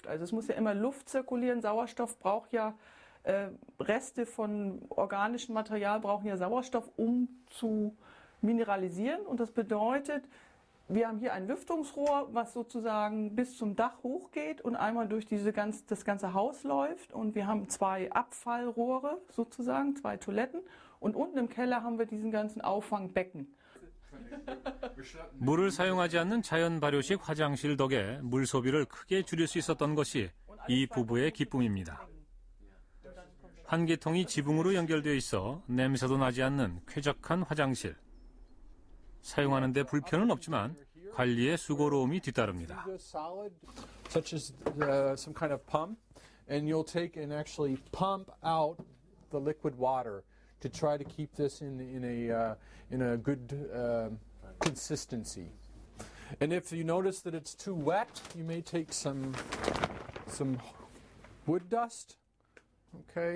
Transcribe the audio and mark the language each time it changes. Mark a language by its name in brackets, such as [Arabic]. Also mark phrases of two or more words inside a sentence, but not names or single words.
[German] Also es muss ja immer Luft zirkulieren. Sauerstoff braucht ja, Reste von organischem Material brauchen ja Sauerstoff, um zu mineralisieren. Und das bedeutet, wir haben hier ein Lüftungsrohr, was sozusagen bis zum Dach hochgeht und einmal durch das ganze Haus läuft. Und wir haben 2 Abfallrohre sozusagen, 2 Toiletten. Und unten im Keller haben wir diesen ganzen Auffangbecken. [Korean] 물을 사용하지 않는 자연 발효식 화장실 덕에 물 소비를 크게 줄일 수 있었던 것이 이 부부의 기쁨입니다. 환기통이 지붕으로 연결되어 있어 냄새도 나지 않는 쾌적한 화장실. 사용하는 데 불편은 없지만 관리에 수고로움이 뒤따릅니다. [English] Such as some kind of pump, and you'll take and actually pump out the liquid water to try to keep this in a good consistency. And if you notice that it's too wet, you may take some wood dust, okay?